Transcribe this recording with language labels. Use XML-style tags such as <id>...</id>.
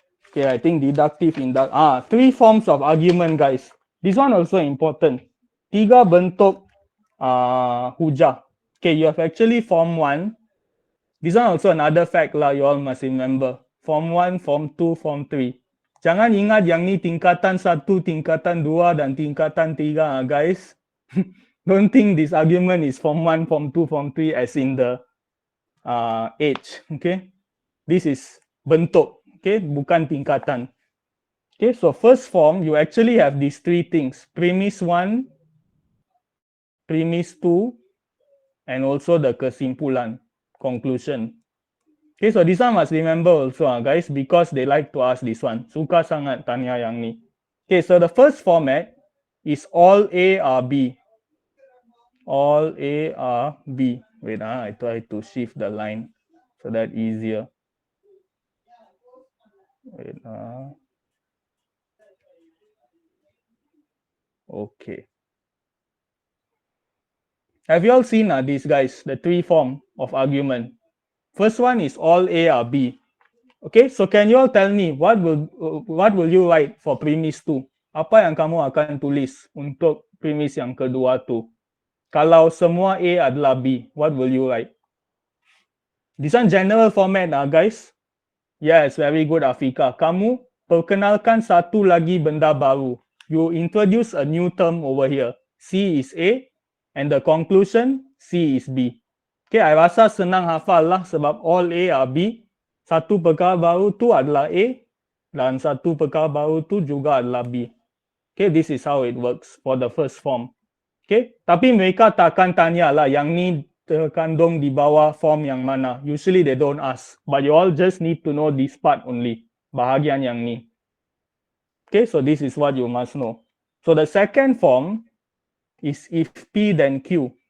<en>Okay, I think deductive, inductive. 3 forms of argument guys. This one also important.</en> <ms>3 bentuk hujah.</ms> <en>Okay, you have actually form 1. This one also another fact lah, you all must remember. Form 1, form 2, form 3.</en> <ms>Jangan ingat yang ni tingkatan 1, tingkatan 2, dan tingkatan 3 guys.</ms> <en>Don't think this argument is form 1, form 2, form 3 as in the age. Okay, this is bentuk. Okay, bukan tingkatan. Okay, so first form, you actually have these 3 things. Premise 1, premise 2, and also the kesimpulan, conclusion. Okay, so this one must remember also guys, because they like to ask this one.</en> <ms>Suka sangat tanya yang ni.</ms> <en>Okay, so the first format is all A are B. All A are B. Wait, I try to shift the line so that easier. Wait, okay. Have you all seen these guys, the 3 form of argument? First one is all A are B. Okay, so can you all tell me what will you write for premise 2?</en> <ms>Apa yang kamu akan tulis untuk premis yang kedua tu? Kalau semua A adalah B,</ms> <en>what will you write? This one general format guys. Yes, very good Afika.</en> <ms>Kamu perkenalkan satu lagi benda baru.</ms> <en>You introduce a new term over here. C is A, and the conclusion C is B.</en> <ms>Okay, I rasa senang hafal lah sebab</ms> <en>all A are B.</en> <ms>Satu perkara baru tu adalah A, dan satu perkara baru tu juga adalah B.</ms> <en>Okay, this is how it works for the first form.</en> <ms>Okay, tapi mereka takkan tanya lah yang ni terkandung di bawah form yang mana.</ms> <en>Usually they don't ask, but you all just need to know this part only,</en> <ms>bahagian yang ni.</ms> <en>Okay, so this is what you must know. So the second form is if P then Q.</en>